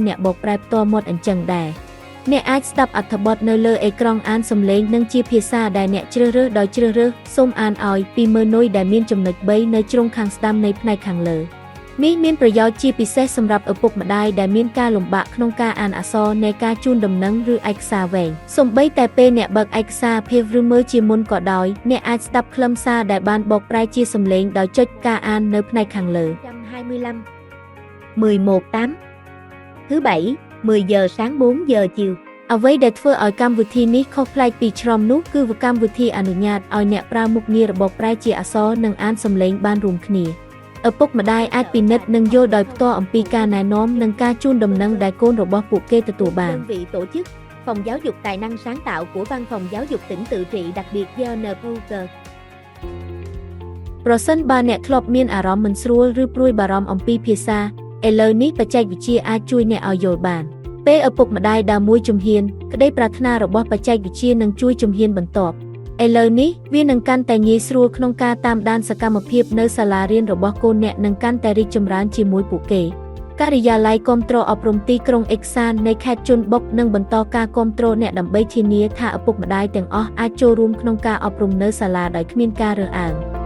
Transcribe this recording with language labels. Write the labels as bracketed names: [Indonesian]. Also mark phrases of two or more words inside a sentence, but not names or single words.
[Khmer] អ្នកបកប្រែផ្ទាល់មាត់អញ្ចឹងដែរអ្នកអាចស្ដាប់អត្ថបទនៅលើអេក្រង់អានសំឡេងនិងជាភាសាដែលអ្នកជ្រើសរើសដោយជ្រើសរើសសូមអានឲ្យពីមើលនុយដែលមានចំណុច3នៅជ្រុងខាងស្ដាំនៃផ្នែកខាងលើនេះមានប្រយោជន៍ជាពិសេសសម្រាប់ឪពុកម្ដាយដែលមានការលំបាកក្នុងការអានអក្សរនៃការជូនដំណឹងឬឯកសារវែងសូម្បីតែពេលអ្នកបើកឯកសារភាពឬមើលជាមុនក៏ដោយអ្នកអាចស្ដាប់ខ្លឹមសារដែលបានបកប្រែជាសំឡេងដោយចុចការអាននៅផ្នែកខាងលើ 11:8 [Vietnamese] thứ bảy 10 giờ sáng 4 giờ chiều [Khmer] អ្វីដែលធ្វើឲ្យកម្មវិធីនេះខុសប្លែកពីជ្រុំនោះគឺកម្មវិធីអនុញ្ញាតឲ្យអ្នកប្រើមុខងាររបកប្រែជាអក្សរនិងអានសំឡេងបានរួមគ្នាឪពុកម្ដាយអាចពិនិត្យនិងយល់ដោយផ្ទាល់អំពីការណែនាំនិងការជូនដំណឹងដែលកូនរបស់ពួកគេទទួលបាន [Vietnamese] đơn vị tổ chức phòng giáo dục tài năng sáng tạo của văn phòng giáo dục tỉnh tự trị đặc biệt VNPUG [Khmer] ប្រសិនបើអ្នកធ្លាប់មានអារម្មណ៍មិនស្រួលឬព្រួយបារម្ភអំពីភាសាឥឡូវនេះបច្ចេកវិ ទ្យាអាចជួយអ្នកឲ្យយល់បានពេលឪពុកម្ដាយដើរមួយជំហានក្តីប្រាថ្នារបស់បច្ចេកវិទ្យានឹងជួយជំហានបន្ទាប់ឥឡូវនេះវានឹងកាន់តែងាយស្រួលក្នុងការតាមដានសកម្មភាពនៅសាលារៀនរបស់កូនអ្នកនឹងកាន់តែរីកចម្រើនជាមួយពួកគេការិយាល័យគាំទ្រអប់រំទីក្រុងអេកសាននៃខេត្តជន់បុកនឹងបន្តការគាំទ្រអ្នកដើម្បីធានាថាឪពុកម្ដាយទាំងអស់អាចចូលរួមក្នុងការអប់រំនៅសាលាដោយគ្មានការរើសអើង។